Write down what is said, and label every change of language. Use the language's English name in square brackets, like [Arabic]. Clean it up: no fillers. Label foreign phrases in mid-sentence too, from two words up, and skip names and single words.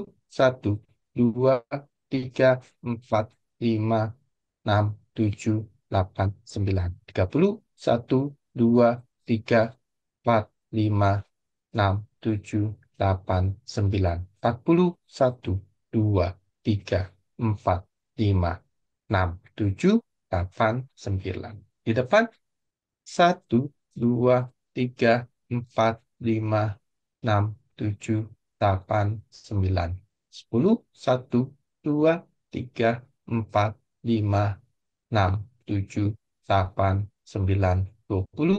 [Indonesian] Satu, dua, tiga, empat, lima, enam, tujuh, delapan, sembilan, 30. Satu, dua, tiga, empat, lima, enam, tujuh, delapan, sembilan, 40. Satu, dua, tiga, empat, lima, enam, tujuh, delapan, sembilan. Di depan, satu, dua, tiga, empat, lima, enam, tujuh, delapan, sembilan, 10. Satu, dua, tiga, empat, lima, enam, tujuh, delapan, sembilan, 20.